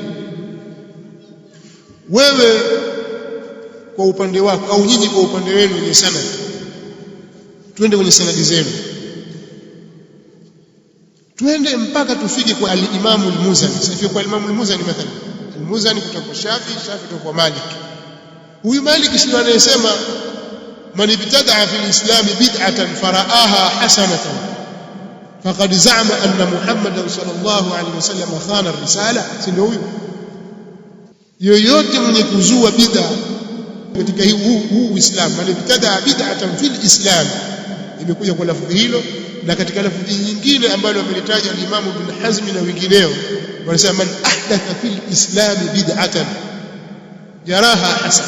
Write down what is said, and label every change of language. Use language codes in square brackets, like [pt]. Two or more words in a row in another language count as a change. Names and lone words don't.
[sw] Wewe kwa upande wako au nyinyi kwa upande wenu wenye sanad, twende kwenye sanadi zenu, twende mpaka tufike kwa al-Imam al-Muzani. Sifie kwa al-Imam al-Muzani mathalan, al-Muzani kutoka kwa Shafi, Shafi kutoka kwa Malik. Huyu Malik sio anayesema [ar] من ابتدع في الإسلام بدعة يراها حسنة فقد زعم أن محمدا صلى الله عليه وسلم خان الرسالة? [sw] Si ndio huyu? Yoyote mwenye kuzua bid'a katika huu Uislamu, [ar] من ابتدع بدعة في الإسلام, [sw] imekuja kwa lafzi hilo, na katika lafzi nyingine ambalo amelitaja al-Imam Ibn Hazm na wengineo wanasema [ar] من أحدث في الإسلام بدعة يراها حسنة.